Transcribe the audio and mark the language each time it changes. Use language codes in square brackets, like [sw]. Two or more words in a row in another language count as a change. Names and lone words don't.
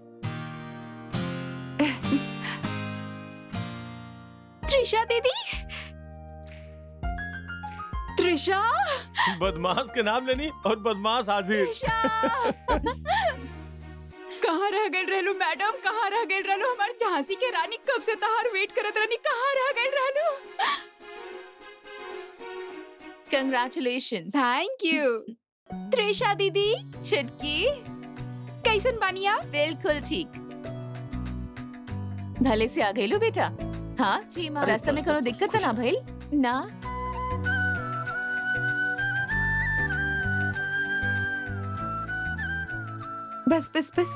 [bho] त्रिशा दीदी, त्रिशा, बदमाश के नाम लेनी और बदमाश हाजिर। त्रिशा कहाँ रह गए रहलू मैडम? कहाँ रह गए रहलू? हमार झांसी के रानी कब से तहार वेट करत रहनी, कहाँ रह गए रहलू? कंग्रेचुलेशंस। [en] thank you. [bho] त्रिशा दीदी चुटकी, कैसन बानी आप? बिल्कुल ठीक। भले से आ गई लो बेटा। हाँ जी माँ, रास्ते में करो दिक्कत ना भाई ना? बस बस बस,